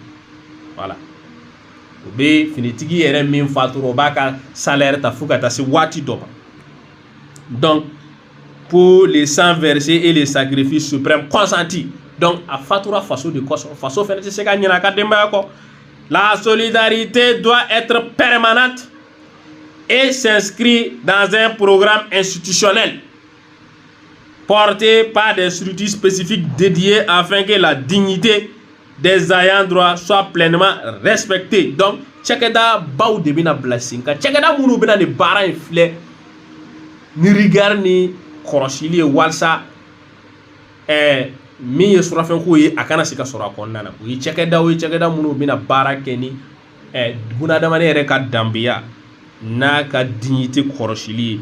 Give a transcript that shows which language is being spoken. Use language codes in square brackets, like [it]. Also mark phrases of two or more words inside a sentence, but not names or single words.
[bm] Voilà, o bɛ finitigi yɛrɛ min fatura o b'a ka salaire ta fo ka taa se waati dɔ ma. [fr] Donc pour les sangs versés et les sacrifices suprêmes consentis. [bm] Donc a fatura faso de kɔsɔn faso fɛnɛ tɛ se ka ɲinɛ a ka denbaya kɔ. [fr] La solidarité doit être permanente et s'inscrit dans un programme institutionnel porté par des structures spécifiques dédiées afin que la dignité des ayants droit soit pleinement respectée. [bm] Donc cakɛda baw de bɛna bila sen kan cakɛda minnu bɛna nin baara in filɛ ni rigueur ni kɔrɔsili ye walasa min ye surafɛnko ye a kana se ka sɔrɔ a kɔnɔna na. O ye cakɛdaw ye cakɛda minnu bɛna baara kɛ ni bunadamaden yɛrɛ ka danbeya n'a ka dignité kɔrɔsili ye.